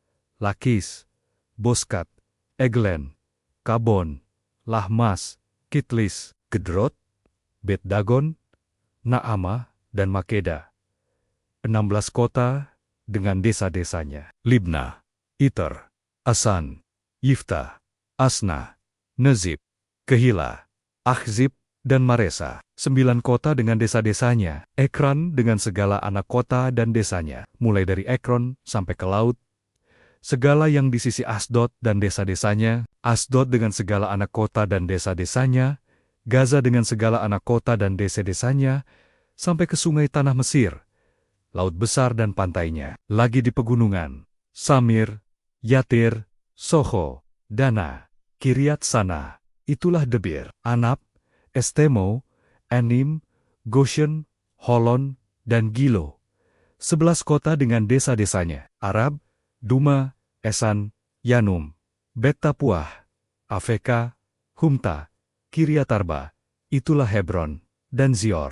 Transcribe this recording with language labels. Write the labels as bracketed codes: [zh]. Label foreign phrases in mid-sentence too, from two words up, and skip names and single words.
[id] Lakis, Boskat, Eglen, Kabon, Lahmas, Kitlis, Gedrot, Bet-Dagon, Naama, dan Makeda. 16 kota dengan desa-desanya, Libna, Iter, Asan, Yifta, Asna, Nezib, Kehila, Akhzib, dan Maresa. 9 kota dengan desa-desanya, Ekron dengan segala anak kota dan desanya, mulai dari Ekron sampai ke laut, segala yang di sisi Asdod dan desa-desanya, Asdod dengan segala anak kota dan desa-desanya, Gaza dengan segala anak kota dan desa-desanya, sampai ke sungai tanah Mesir, laut besar dan pantainya, lagi di pegunungan, Samir, Yatir, Soho, Dana, Kiriat Sana, itulah Debir, Anab, Estemo, Enim, Goshen, Holon, dan Gilo. 11 kota dengan desa-desanya, Arab, Duma, Esan, Yanum, Bet-Tapuah, Afeka, Humta, Kiriatarba, itulah Hebron, dan Zior.